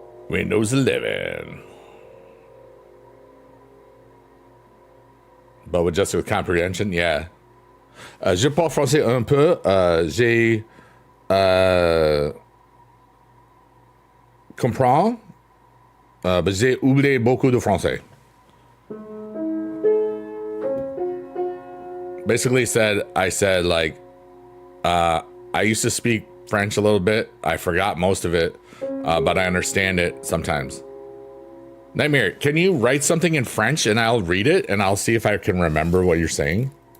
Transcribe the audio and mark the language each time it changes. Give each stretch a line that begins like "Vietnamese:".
English: Windows 11. But with just with comprehension, yeah.
French: Je parle français un peu. J'ai comprends. But j'ai oublié beaucoup de français.
English: Basically I said like, I used to speak French a little bit. I forgot most of it, but I understand it sometimes. Nightmare, can you write something in French and I'll read it and I'll see if I can remember what you're saying?